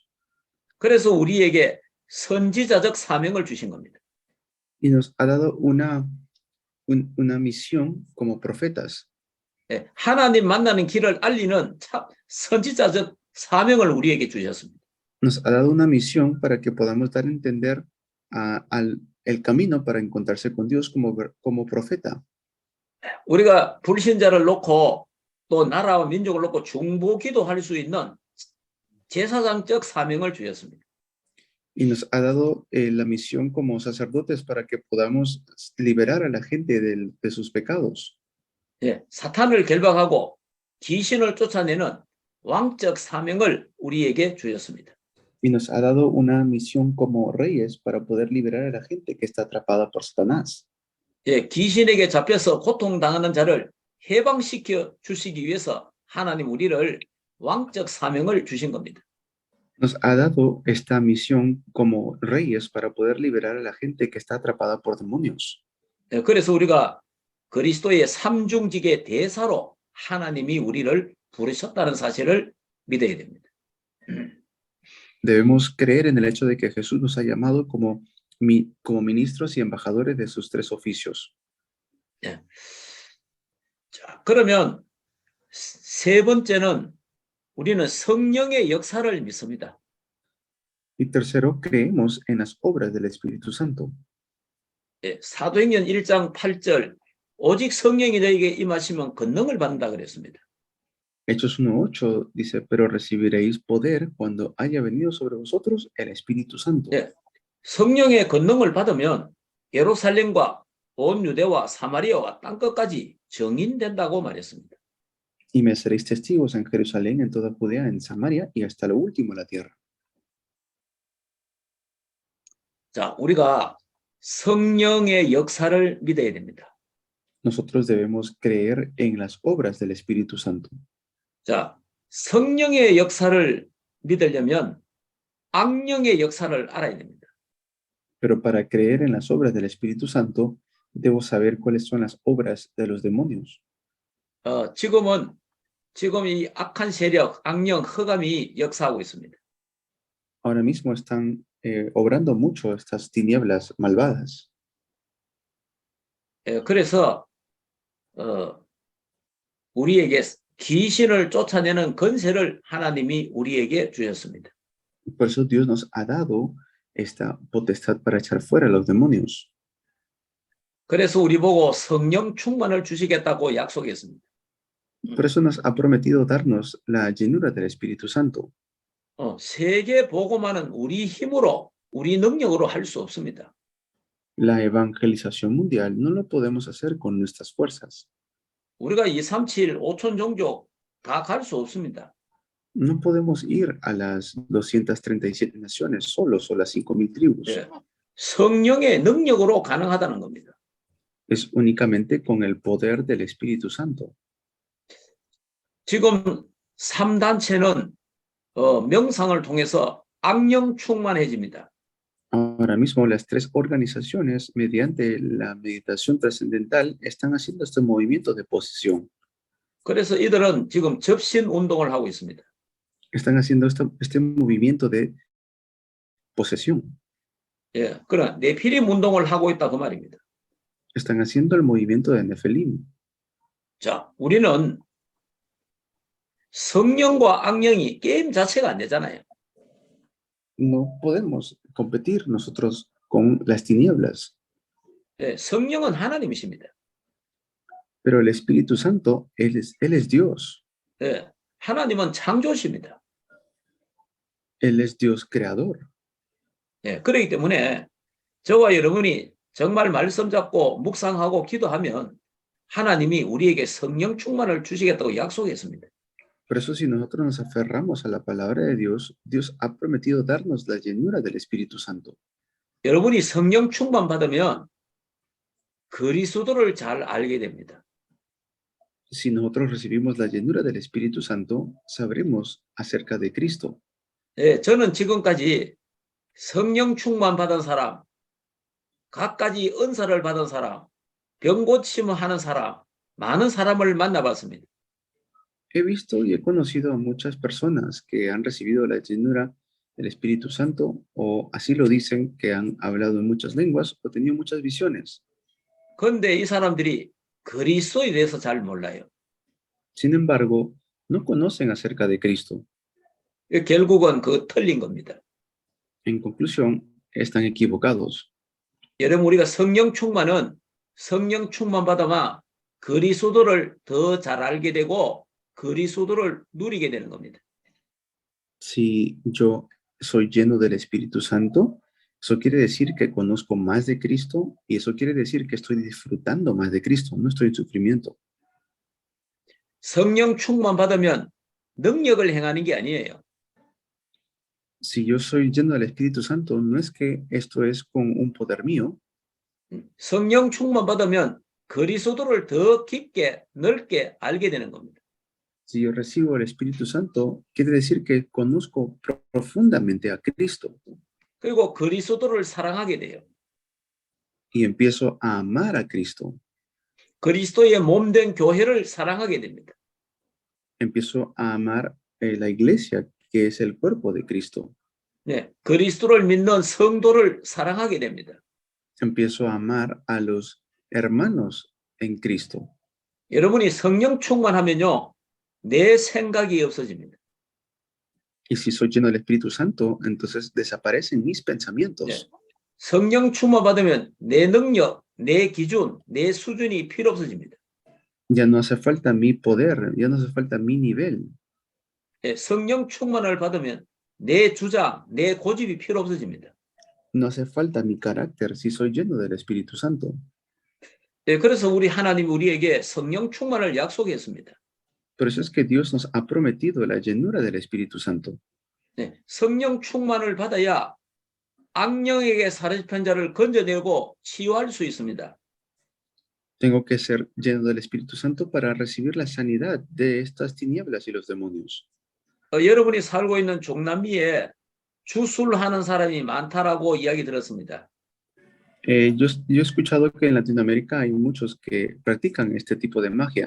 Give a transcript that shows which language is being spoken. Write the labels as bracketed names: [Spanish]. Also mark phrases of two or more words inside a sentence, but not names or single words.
[Korean] 그래서 우리에게 선지자적 사명을 주신 겁니다. [Spanish] Y nos ha dado una misión como profetas. [Korean] 하나님 만나는 길을 알리는 선지자적 사명을 우리에게 주셨습니다. [Spanish] Nos ha dado una misión para que podamos dar a entender el camino para encontrarse con Dios como profeta. [Korean] 우리가 불신자를 놓고 또 나라와 민족을 놓고 중보 기도할 수 있는 제사장적 사명을 주셨습니다. [Spanish] y nos ha dado la misión como sacerdotes para que podamos liberar a la gente de sus pecados. [Korean] 예, 사탄을 결박하고 귀신을 쫓아내는 왕적 사명을 우리에게 주셨습니다. [Spanish] Y nos ha dado una misión como reyes para poder liberar a la gente que está atrapada por Satanás. [Korean] 예, 귀신에게 잡혀서 고통당하는 자를 해방시켜 주시기 위해서 하나님 우리를 왕적 사명을 주신 겁니다. [Spanish] Nos ha dado esta misión como reyes para poder liberar a la gente que está atrapada por demonios. [Korean] 예, 그래서 우리가 그리스도의 삼중직의 대사로 하나님이 우리를 부르셨다는 사실을 믿어야 됩니다. [Spanish] Debemos creer en el hecho de que Jesús nos ha llamado como ministros y embajadores de sus tres oficios. [Korean] 자, 그러면 세 번째는 우리는 성령의 역사를 믿습니다. [Spanish] Y tercero, creemos en las obras del Espíritu Santo. [Korean] 예, 사도행전 1장 8절 오직 성령이 너에게 임하시면 권능을 받는다 그랬습니다. [Spanish] Hechos 1:8 dice, pero recibiréis poder cuando haya venido sobre vosotros el Espíritu Santo. [Korean] 예, 성령의 권능을 받으면 예루살렘과 온 유대와 사마리아와 땅끝까지 정인된다고 말했습니다. [Spanish] Y me seréis testigos en Jerusalén, en toda Judea, en Samaria y hasta lo último de la tierra. [Korean] 자, 우리가 성령의 역사를 믿어야 됩니다. [Spanish] Nosotros debemos creer en las obras del Espíritu Santo. [Korean] 자, 성령의 역사를 믿으려면 악령의 역사를 알아야 됩니다. [Spanish] Pero para creer en las obras del Espíritu Santo, debo saber cuáles son las obras de los demonios. [Korean] 지금 이 악한 세력, 악령, 흑암이 역사하고 있습니다. [Spanish] Ahora mismo están obrando mucho estas tinieblas malvadas. [Korean] 그래서 우리에게 귀신을 쫓아내는 권세를 하나님이 우리에게 주셨습니다. [Spanish] Por eso Dios nos ha dado esta potestad para echar fuera a los demonios. [Korean] 그래서 우리 보고 성령 충만을 주시겠다고 약속했습니다. [Spanish] Por eso nos ha prometido darnos la llenura del Espíritu Santo. [Korean] 세계 복음화는 우리 힘으로, 우리 능력으로 할 수 없습니다. [Spanish] La evangelización mundial no lo podemos hacer con nuestras fuerzas. [Korean] 우리가 237, 5천 종족 다 갈 수 없습니다. [Spanish] No podemos ir a las 237 naciones solos o las 5,000 tribus. [Korean] 예, 성령의 능력으로 가능하다는 겁니다. [Spanish] Es únicamente con el poder del Espíritu Santo. [Korean] 지금 3단체는 명상을 통해서 악령 충만해집니다. [Spanish] Ahora mismo las tres organizaciones, mediante la meditación trascendental, están haciendo este movimiento de posesión. [Korean] 그래서 이들은 지금 접신 운동을 하고 있습니다. [Spanish] Están haciendo este movimiento de posesión. [Korean] 예, 그러나 네피림 운동을 하고 있다 그 말입니다. [Spanish] Están haciendo el movimiento de Nefelim. [Korean] 자, 우리는 성령과 악령이 게임 자체가 안 되잖아요. [Spanish] No podemos competir nosotros con las tinieblas. [Korean] 예, 성령은 하나님이십니다. [Spanish] Pero el Espíritu Santo, Él es Dios. [Korean] 예, 하나님은 창조십니다. [Spanish] Él es Dios creador. [Korean] 예, 그렇기 때문에 저와 여러분이 정말 말씀 잡고 묵상하고 기도하면 하나님이 우리에게 성령 충만을 주시겠다고 약속했습니다. [Spanish] Por eso si nosotros nos aferramos a la palabra de Dios, Dios ha prometido darnos la llenura del Espíritu Santo. [Korean] 여러분이 성령 충만 받으면 그리스도를 잘 알게 됩니다. [Spanish] Si nosotros recibimos la llenura del Espíritu Santo, sabremos acerca de Cristo. [Korean] 예, 저는 지금까지 성령 충만 받은 사람, 갖가지 은사를 받은 사람, 병 고침을 하는 사람, 많은 사람을 만나봤습니다. [Spanish] He visto y he conocido a muchas personas que han recibido la llenura del Espíritu Santo, o así lo dicen, que han hablado en muchas lenguas o tenido muchas visiones. [Korean] 그런데 이 사람들이 그리스도에 대해서 잘 몰라요. [Spanish] Sin embargo, no conocen acerca de Cristo. [Korean] 결국은 그 틀린 겁니다. [Spanish] En conclusión, están equivocados. [Korean] 여러분, 우리가 성령 충만은 성령 충만 받아마 그리스도를 더 잘 알게 되고 그리스도를 누리게 되는 겁니다. [Spanish] Si yo soy lleno del Espíritu Santo, eso quiere decir que conozco más de Cristo y eso quiere decir que estoy disfrutando más de Cristo, no estoy en sufrimiento. [Korean] 성령 충만 받으면 능력을 행하는 게 아니에요. [Spanish] Si yo soy lleno del Espíritu Santo, no es que esto es con un poder mío, [Korean] 성령 충만 받으면 그리스도를 더 깊게 넓게 알게 되는 겁니다. [Spanish] si yo recibo el Espíritu Santo, quiere decir que conozco profundamente a Cristo [Korean] 그리고 그리스도를 사랑하게 돼요. [Spanish] y empiezo a amar a Cristo, [Korean] 그리스도의 몸된 교회를 사랑하게 됩니다. [Spanish] empiezo a amar la iglesia, que es el cuerpo de Cristo, [Korean] 네, 그리스도를 믿는 성도를 사랑하게 됩니다. [Spanish] empiezo a amar a los hermanos en Cristo. [Korean] 여러분이 성령 충만하면요, 내 생각이 없어집니다. [Spanish] Y si soy lleno del Espíritu Santo, entonces desaparecen mis pensamientos. [Korean] 네. 성령 충만 받으면 내 능력, 내 기준, 내 수준이 필요 없어집니다. [Spanish] Ya no hace falta mi poder, ya no hace falta mi nivel. [Korean] 네, 성령 충만을 받으면 내 주장, 내 고집이 필요 없어집니다. [Spanish] No hace falta mi carácter si soy lleno del Espíritu Santo. [Korean] 네, 그래서 우리 하나님이 우리에게 성령 충만을 약속했습니다. [Spanish] Por eso es que Dios nos ha prometido la llenura del Espíritu Santo. [Korean] 네, 성령 충만을 받아야 악령에게 사로잡힌 자를 건져내고 치유할 수 있습니다. [Spanish] Tengo que ser lleno del Espíritu Santo para recibir la sanidad de estas tinieblas y los demonios. [Korean] 여러분이 살고 있는 중남미에 주술하는 사람이 많다라고 이야기 들었습니다. [Spanish] Yo he escuchado que en Latinoamérica hay muchos que practican este tipo de magia,